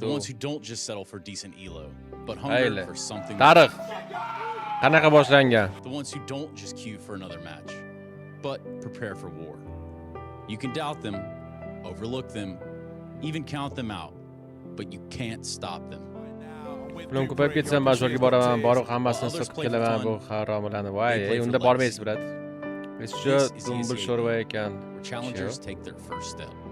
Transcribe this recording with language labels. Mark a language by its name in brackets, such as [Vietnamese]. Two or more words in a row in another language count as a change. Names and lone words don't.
[English] The ones who don't just settle for decent elo, but hunger for something. [Uzbek] Tarix. Qanaqa boshlangan? [English] The ones who don't just queue for another match, but prepare for war. You can doubt them, overlook them, even count them out, but you can't stop them. [Uzbek] Pulim ko'payib ketsa majburga boraman, borib hammasini so'qib kelaman bu haromlarni. Voy, unda bormaysiz, brat. Hech shu dumbul sho'rva ekan. [English] Challengers take their first step.